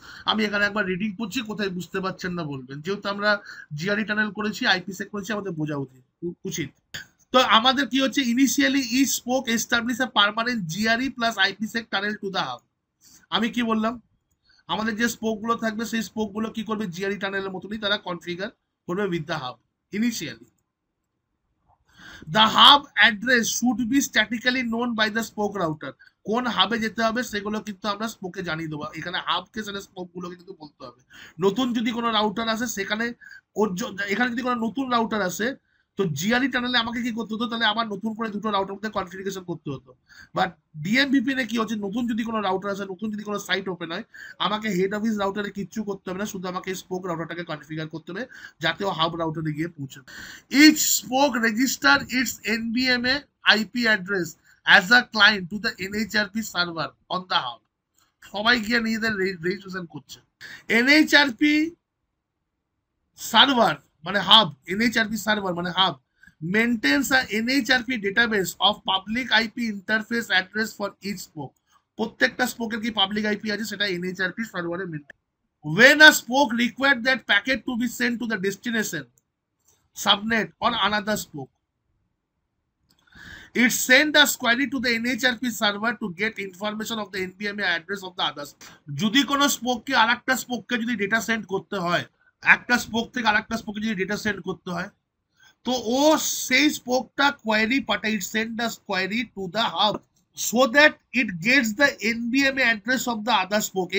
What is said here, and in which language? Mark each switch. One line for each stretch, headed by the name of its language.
Bangla: আমি এখানে একবার রিডিং করছি, কোথায় বুঝতে পারছেন না বলবেন, যেহেতু আমরা জিআরই টানেল করেছি আইপিসেক করেছি আমাদের বোঝা উচিত। তো আমাদের কি হচ্ছে,
English: Initially each spoke establish a permanent GRE plus IPsec tunnel to the hub.
Bangla: আমি কি বললাম, আমাদের যে স্পোক গুলো থাকবে সেই স্পোক গুলো কি করবে, জিআরই টানেলের মতনই তারা কনফিগার করবে with the hub. Initially
English: the hub address should be statically known by the spoke router.
Bangla: কোন হাবে যেতে হবে সেগুলো কিন্তু আমরা স্পোকে জানিয়ে দেবো, এখানে হাবকে সেটা স্পোক গুলোকে কিন্তু বলতে হবে। নতুন যদি কোনো রাউটার আসে সেখানে এখানে যদি কোনো নতুন রাউটার আসে তো জিআরই টানেলে আমাকে কি করতে হতো, তাহলে আবার নতুন করে দুটো রাউটার মধ্যে কনফিগারেশন করতে হতো। বাট ডিএমভিপিএন এ কি হচ্ছে, নতুন যদি কোনো রাউটার আসে, নতুন যদি কোনো সাইট ওপেন হয়, আমাকে হেড অফিস রাউটারে কিচ্ছু করতে হবে না, শুধু আমাকে স্পোক রাউটারটাকে কনফিগার করতে হবে যাতে ও হাব রাউটারে গিয়ে পৌঁছাবে।
English: Each spoke register its NVMe IP address as a client to the NHRP server on the hub.
Bangla: সবাই গিয়ে নিজেদের রেজিস্ট্রেশন করছে।
English: NHRP server মানে hub, NHRP server মানে hub maintains a NHRP database of public IP interface address for each spoke.
Bangla: প্রত্যেকটা স্পোকের কি public IP আছে সেটা এনএইচআরপি সার্ভারে maintain.
English: When a spoke required that packet to be sent to the destination subnet on another spoke, it send a query to the NHRP server to get information of the NVMe address of the others.
Bangla: যদি কোনো স্পোককে আরেকটা স্পোককে যদি data send করতে হয়, একটা spoke থেকে আরেকটা স্পোকে যদি ডেটা সেন্ড করতে হয় তো ও সেই স্পোকটা কোয়েরি পাঠায়,
English: It send a query to the hub so that it gets the NVMe address of the other spoke.